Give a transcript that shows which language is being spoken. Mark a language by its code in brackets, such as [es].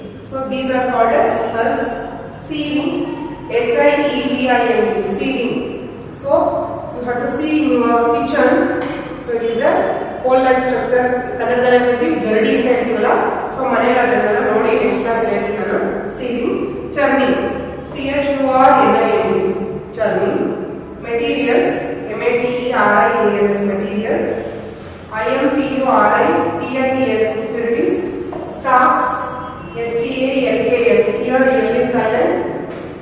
[en] So these are called as husk. Sieving, SIEVING, sieving. So you have to see in your kitchen. So it is a pole-like structure. [kn] ಕನ್ನಡದಲ್ಲಿ ಹೇಳ್ತೀವಿ ಜರಡಿ ಅಂತ ಹೇಳ್ತೀವಲ್ಲ. So ಮನೆಯಲ್ಲಿ ಅದನ್ನೆಲ್ಲ ನೋಡಿ ನೆಕ್ಸ್ಟ್ ಕ್ಲಾಸ್ ಹೇಳ್ತೀನಿ ನಾನು. [en] sieving, churning, CHURNING, churning. Materials, MATERIALS, materials. IMPURITIES, impurities. Stocks, STALKS, here L is silent.